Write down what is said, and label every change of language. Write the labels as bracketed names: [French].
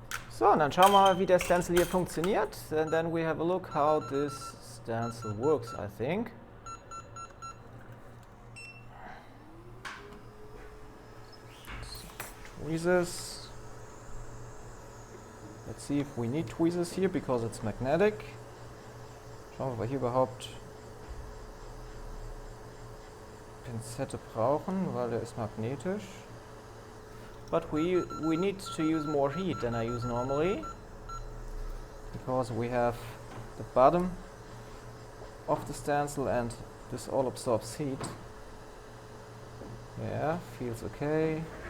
[German] So, und dann schauen wir mal, wie der Stencil hier funktioniert. [English] And then we have a look how this stencil works, I think. So, tweezers. Let's see if we need tweezers here, because it's magnetic. [German] Schauen wir, ob wir hier überhaupt Pinzette brauchen, weil der ist magnetisch. [English] But we need to use more heat than I use normally, because we have the bottom of the stencil and this all absorbs heat. Yeah, feels okay.